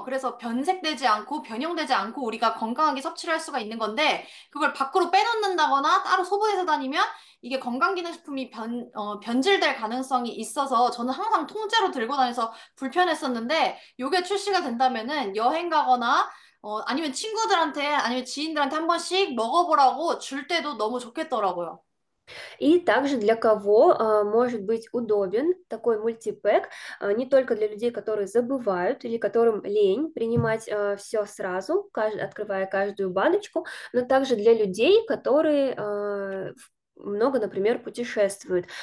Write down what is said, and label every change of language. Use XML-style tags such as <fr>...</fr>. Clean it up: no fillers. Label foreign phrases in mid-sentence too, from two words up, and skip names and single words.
<ko>그래서 변색되지 않고 변형되지 않고 우리가 건강하게 섭취를 할 수가 있는 건데 그걸 밖으로 빼놓는다거나 따로 소분해서 다니면 이게 건강기능식품이 변질될 가능성이 있어서 저는 항상 통째로 들고 다녀서 불편했었는데 요게 출시가 된다면은 여행 가거나 아니면 친구들한테 아니면 지인들한테 한 번씩 먹어보라고 줄 때도 너무 좋겠더라고요.</ko> <ru>И также для кого может быть удобен такой мультипэк, не только для людей, которые забывают или которым лень принимать все сразу, открывая каждую баночку, но также для людей, которые много, например, путешествуют.</ru>